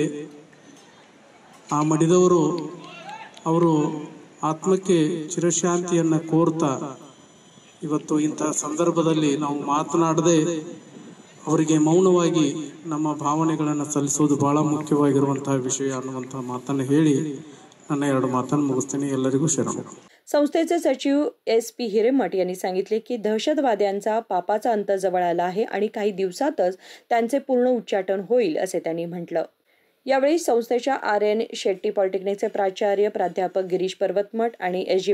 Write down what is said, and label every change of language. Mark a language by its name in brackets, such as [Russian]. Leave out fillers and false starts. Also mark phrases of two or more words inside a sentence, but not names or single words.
[Kannada] ಆ ಮಡಿದವರು ಅವರು ಆತ್ಮಕ್ಕೆ ಚಿರಶಾಂತಿಯನ್ನು ಕೋರ್ತಾ ಇವತ್ತು ಇಂತಹ ಸಂದರ್ಭದಲ್ಲಿ ನಾವು ಮಾತನಾಡದೆ ಅವರಿಗೆ ಮೌನವಾಗಿ ನಮ್ಮ ಭಾವನೆಗಳನ್ನು ಸಲ್ಲಿಸೋದು ಬಹಳ ಮುಖ್ಯವಾಗಿರುವಂತಹ ವಿಷಯ ಅನ್ನುವಂತಹ ಮಾತನ್ನು ಹೇಳಿ ನನ್ನ ಎರಡು ಮಾತನ್ನು ಮುಗಿಸ್ತೇನೆ। ಎಲ್ಲರಿಗೂ ಶರಣು। [Marathi] संस्थेचे सचिव S.P. हिरेमठ यांनी सांगितले की दहशतवाद्यांचा पापाचा अंत जवळ आला आहे आणि काही दिवसातच त्यांचे पूर्ण उच्चाटन होईल असे त्यांनी म्हटलं। यावेळी संस्थेच्या R.N. शेट्टी पॉलिटेक्निकचे प्राचार्य प्राध्यापक गिरीश पर्वतमठ आणि S.G.